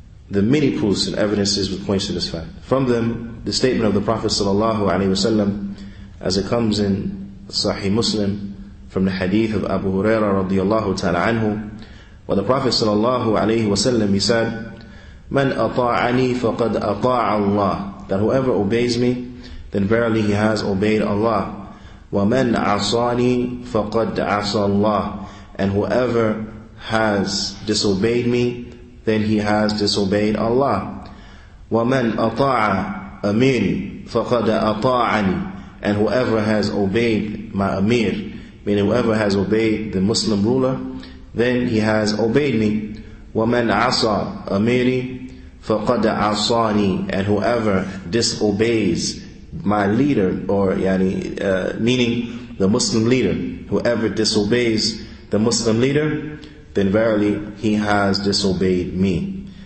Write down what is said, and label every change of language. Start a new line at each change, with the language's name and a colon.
English: The many proofs and evidences which point to this fact. From them, the statement of the Prophet ﷺ, as it comes in Saheeh Muslim, from the hadith of Abu Hurairah radiyallahu ta'ala anhu, where the Prophet ﷺ, he said,
Arabic: "Man ata'ani faqad ata'a Allah."
English: That whoever obeys me, then verily he has obeyed Allah.
Arabic: وَمَنْ عَصَانِي فَقَدْ عَصَى اللَّهِ.
English: And whoever has disobeyed me, then he has disobeyed Allah.
Arabic: وَمَنْ أَطَاعَ أَمِيرِي فَقَدْ أَطَاعَنِي.
English: And whoever has obeyed my Amir, meaning whoever has obeyed the Muslim ruler, then he has obeyed me.
Arabic: وَمَنْ عَصَى أَمِيرِي فَقَدْ عَصَانِي.
English: And whoever disobeys my leader, or meaning the Muslim leader, whoever disobeys the Muslim leader, then verily he has disobeyed me.